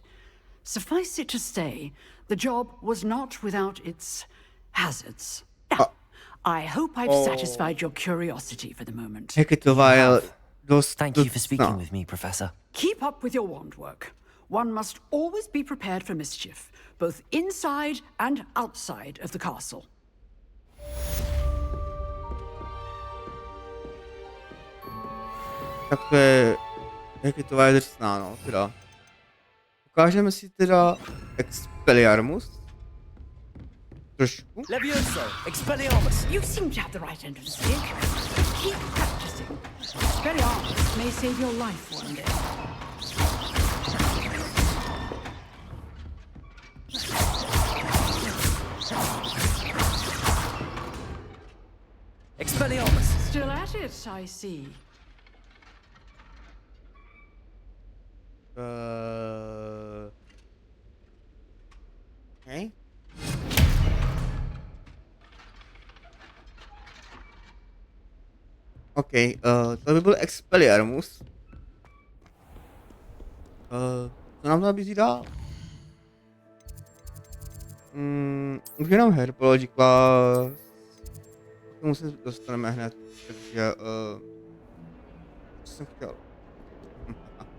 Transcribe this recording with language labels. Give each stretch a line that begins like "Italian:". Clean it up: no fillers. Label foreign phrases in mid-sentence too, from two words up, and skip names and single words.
English: Suffice it to say, the job was not without its hazards. Now, I hope I've satisfied your curiosity for the moment. Thank you for speaking with me, Professor. Keep up with your wand work. One must always be prepared for mischief, both inside and outside of the castle.
Czech: Tak to je Hagridová je drsná, no, teda. Ukážeme si teda Expelliarmus. Trošku. Levioso, Expelliarmus.
English: You seem to have the right end of the stick. Keep practicing. Expelliarmus may save your life one day. Expelliarmus. Still at it, I see. Okay.
Czech: OK, to by byl Expelliarmus. Co nám to nabízí dál? Už jenom
English: Herbology class.
Czech: K tomu se dostaneme hned, takže co jsem chtěl.